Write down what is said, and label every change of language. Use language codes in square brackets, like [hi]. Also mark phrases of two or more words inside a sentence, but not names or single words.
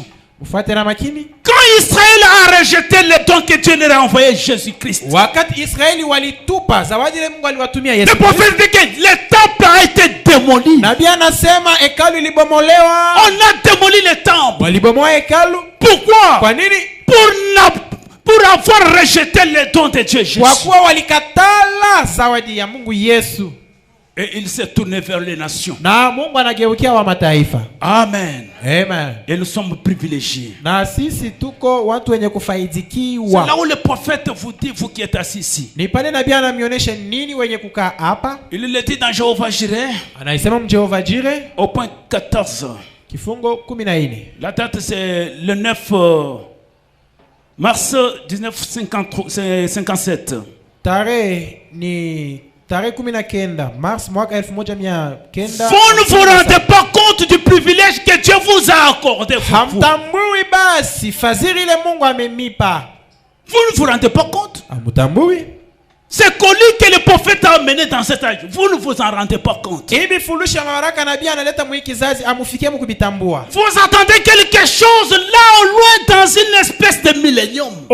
[fr] Quand Israël a rejeté le don que Dieu leur a envoyé, Jésus-Christ, le prophète dit que le temple a été démoli. On a démoli le temple. Pourquoi? pour avoir rejeté les dons de Dieu Jésus. [sw] Kwa kuwa walikatala zawadi ya Mungu Yesu. [fr] Et il s'est tourné vers les nations. [sw] Na Mungu anageukia wa mataifa. [fr] Amen. Amen. Et nous sommes privilégiés. [sw] Na sisi tuko watu wenye kufaidikiwa. [fr] C'est là où le prophète vous dit, vous qui êtes assis ici. [sw] Ni pale nabii anamionyesha nini wenye kukaa hapa. [fr] Il le dit dans Jéhovah Jireh. [sw] Anaisema Jehova Jireh. [fr] Au point 14. [sw] Kifungo 14. [fr] La date c'est le 9 mars 1957. [sw] Tarehe ni tarehe 19 mars mwaka 1900. [fr] Vous ne vous rendez pas compte du privilège que Dieu vous a accordé. [sw] Hamtambui basi fadhili ile Mungu amemipa. [fr] Vous ne vous rendez pas compte? [sw] Hamtambui. [fr] C'est connu que le prophète a amené dans cet âge. Vous ne vous en rendez pas compte. Vous attendez quelque chose là au loin dans une espèce de millénium.